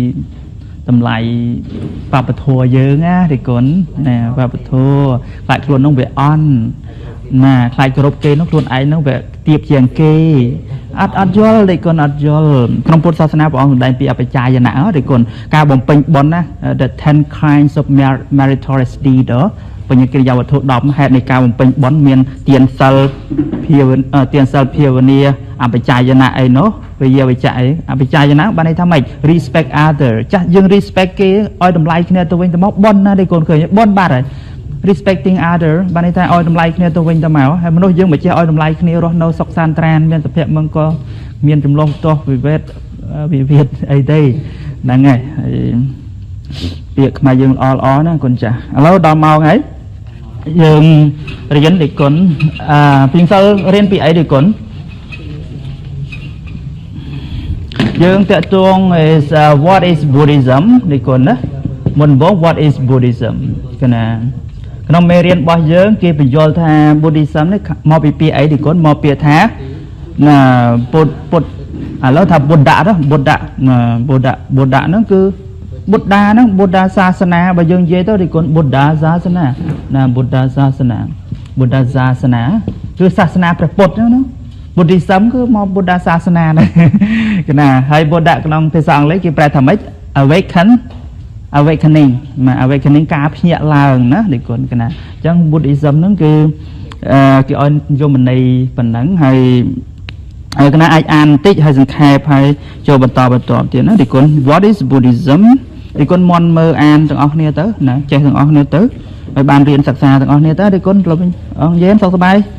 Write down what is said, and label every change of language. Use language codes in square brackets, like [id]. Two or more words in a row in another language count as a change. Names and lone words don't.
[km] បព្វធម៌យើងណាទេគុណណាបព្វធម៌ខ្លាចខ្លួននោះវាអន់ណាខ្លាចគ្រប់គេនោះខ្លួនឯងនោះវាទៀបជាងគេអត់យល់ទេគុណអត់យល់ក្នុងពុទ្ធសាសនាព្រះអង្គ សម្ដែងពីអបច្ចាយណៈទេគុណការបំពេញបុណ្យណា [en] the 10 kinds of meritorious deed [km] បញ្ញកិរិយាវត្ថុ10ហេតុនៃការបំពេញបុណ្យមានទានសិលភាវ នាអបច្ចាយណៈអីនោះវិយាវិច័យអបច្ចាយណៈបានន័យថាម៉េច [en] respect other [km] ចាស់យើង respect គេឲ្យ តម្លៃគ្នាទៅវិញទៅមកបុណ្យណាទេកូនឃើញបុណ្យបាត់ហើយ [en] respecting other [km] បានន័យថាឲ្យតម្លៃគ្នាទៅវិញទៅមកហើយមនុស្សយើងមិនចេះឲ្យតម្លៃគ្នារស់នៅសុខសាន្តត្រានមានសុភមង្គលមានចម្លងទាស់វិវាទអីទេហ្នឹងហើយពាក្យខ្មែរយើងល្អណាកូនចាស់ឥឡូវដល់ម៉ោងហើយយើងរៀនទេគុណពីសិលរៀនពីអីទេគុណ យើងតាក់ទង [en] is what is Buddhism [km] ទេគុណណាមុនបង [en] what is Buddhism [km] គណាក្នុងមេរៀនរបស់យើងគេបញ្យល់ថា Buddhism នេះមកពីពាក្យអីទេគុណមកពាក្យថាណាពុទ្ធឥឡូវថា Buddha ហ្នឹងគឺបុត្តាហ្នឹងបុត្តាសាសនាបើយើងនិយាយទៅគុណបុត្តាសាសនាណាបុត្តាសាសនាគឺសាសនា ព្រះពុទ្ធហ្នឹង Buddhism គឺមកបុត្តាសាសនាហ្នឹងគណាហើយបុត្តាក្នុងភាសាអង់គ្លេសគេប្រែថាម៉េច [en] awaken awakening [km] មក awakening ការភ្ញាក់ឡើងណាដូចគុណកណាអញ្ចឹង Buddhism ហ្នឹងគឺគេឲ្យយកមន័យប៉ុណ្ណឹងហើយកណាអាចអានបន្តិចហើយសង្ខេបហើយចូលបន្តទៀតណាដូចគុណ [en] What is Buddhism [km] ដូចគុណមន់មើលអានទាំងអស់គ្នាទៅណាចេះទាំងអស់គ្នាទៅឲ្យបានរៀនសិក្សាទាំងអស់គ្នាទៅដូចគុណលោកអង្គយេនសុខសប្បាយ